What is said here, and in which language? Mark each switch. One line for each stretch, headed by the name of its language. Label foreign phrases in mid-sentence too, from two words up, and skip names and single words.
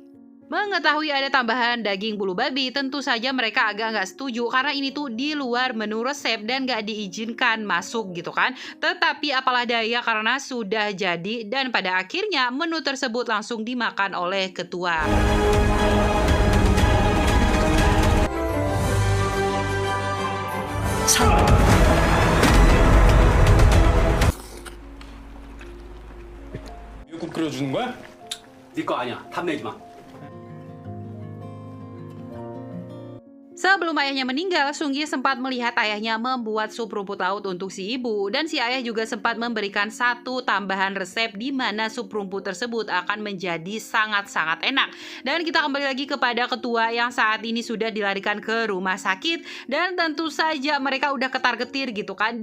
Indonesian: Mengetahui ada tambahan daging bulu babi, tentu saja mereka agak nggak setuju karena ini tuh di luar menu resep dan nggak diizinkan masuk gitu kan. Tetapi apalah daya karena sudah jadi, dan pada akhirnya menu tersebut langsung dimakan oleh ketua.
Korean: 미역국 끓여주는 거야? 네 거 아니야. 탐내지 마.
Indonesian: Sebelum ayahnya meninggal, Sung Jae sempat melihat ayahnya membuat sup rumput laut untuk si ibu, dan si ayah juga sempat memberikan satu tambahan resep di mana sup rumput tersebut akan menjadi sangat-sangat enak. Dan kita kembali lagi kepada ketua yang saat ini sudah dilarikan ke rumah sakit, dan tentu saja mereka udah ketar-ketir gitu kan.